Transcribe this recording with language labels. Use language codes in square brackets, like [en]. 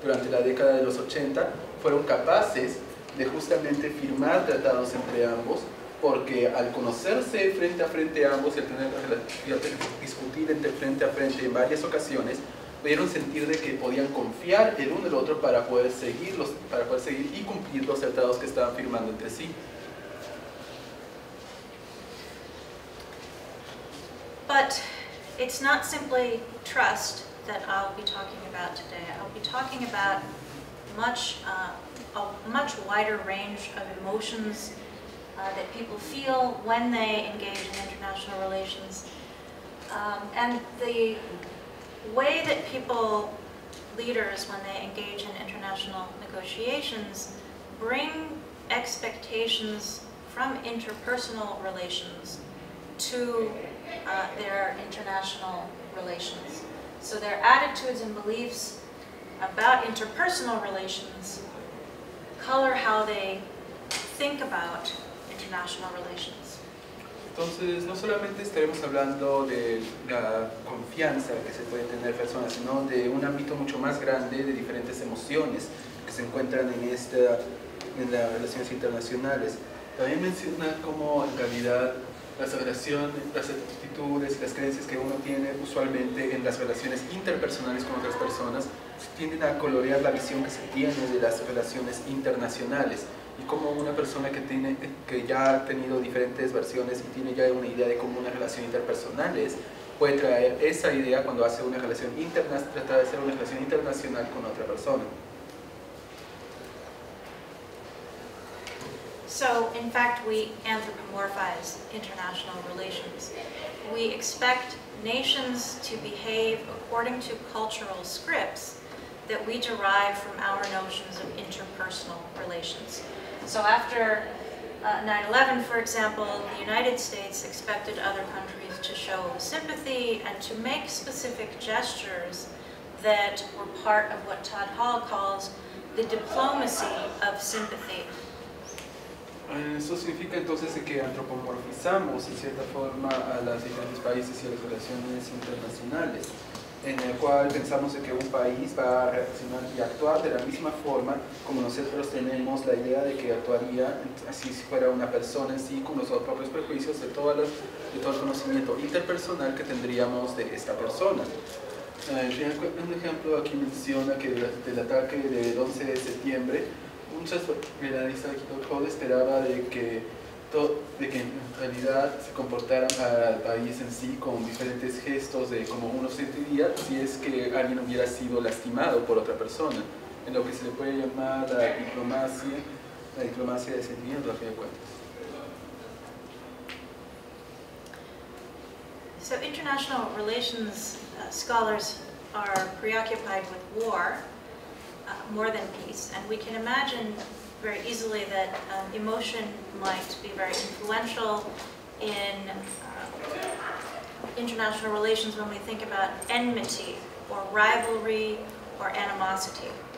[es] la década de los 80 fueron capaces de justamente firmar tratados entre ambos, porque al conocerse frente a frente ambos y al discutir frente a frente en varias ocasiones, pudieron sentir de que podían confiar el uno en el otro para poder seguir y cumplir los tratados que estaban firmando entre sí. [en] But it's not simply trust that I'll be talking about today. I'll be talking about a much wider range of emotions that people feel when they engage in international relations. And the way that leaders, when they engage in international negotiations, bring expectations from interpersonal relations to their international relations. So their attitudes and beliefs about interpersonal relations color how they think about international relations. [es] Entonces, no solamente estaremos hablando de la confianza que se puede tener personas, sino de un ámbito mucho más grande de diferentes emociones que se encuentran en las relaciones internacionales. También menciona cómo en realidad las actitudes y las creencias que uno tiene usualmente en las relaciones interpersonales con otras personas tienden a colorear la visión que se tiene de las relaciones internacionales, y como una persona que ya ha tenido diferentes versiones y tiene ya una idea de cómo una relación interpersonal es, puede traer esa idea cuando hace una relación trata de hacer una relación internacional con otra persona. [en] So, in fact, we anthropomorphize international relations. We expect nations to behave according to cultural scripts that we derive from our notions of interpersonal relations. So after 9/11, for example, the United States expected other countries to show sympathy and to make specific gestures that were part of what Todd Hall calls the diplomacy of sympathy. [es] Eso significa entonces que antropomorfizamos en cierta forma a los diferentes países y a las relaciones internacionales, en el cual pensamos que un país va a reaccionar y actuar de la misma forma como nosotros tenemos la idea de que actuaría así si fuera una persona en sí, con los propios prejuicios de todo el conocimiento interpersonal que tendríamos de esta persona. Un ejemplo aquí menciona que durante el ataque del 11 de septiembre, muchas analistas de esperaba de que en realidad se comportaran al país en sí con diferentes gestos de cómo uno sentiría si es que alguien hubiera sido lastimado por otra persona, en lo que se le puede llamar la diplomacia de sentimientos, a fin de cuentas. [en] So international relations scholars are preoccupied with war more than peace, and we can imagine very easily that emotion might be very influential in international relations when we think about enmity or rivalry or animosity.